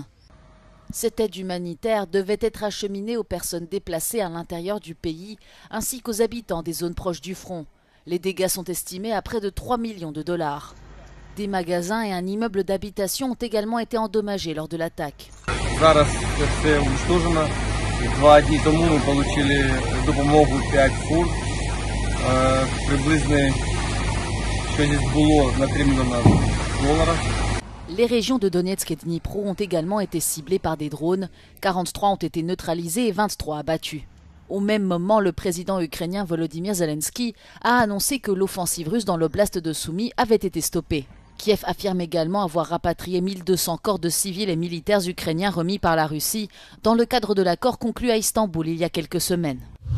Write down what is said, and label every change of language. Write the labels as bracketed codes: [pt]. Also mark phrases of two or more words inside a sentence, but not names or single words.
[fr] Cette aide humanitaire devait être acheminée aux personnes déplacées à l'intérieur du pays, ainsi qu'aux habitants des zones proches du front. Les dégâts sont estimés à près de 3 millions de dollars. Des magasins et un immeuble d'habitation ont également été endommagés lors de l'attaque. [uk] 2 дні тому ми отримали допомогу 5 фур. Приблизно щось було на 3 мільйона доларів. [fr] Les régions de Donetsk et Dnipro ont également été ciblées par des drones. 43 ont été neutralisés et 23 abattus. Au même moment, le président ukrainien Volodymyr Zelensky a annoncé que l'offensive russe dans l'oblast de Soumy avait été stoppée. Kiev affirme également avoir rapatrié 1200 corps de civils et militaires ukrainiens remis par la Russie dans le cadre de l'accord conclu à Istanbul il y a quelques semaines.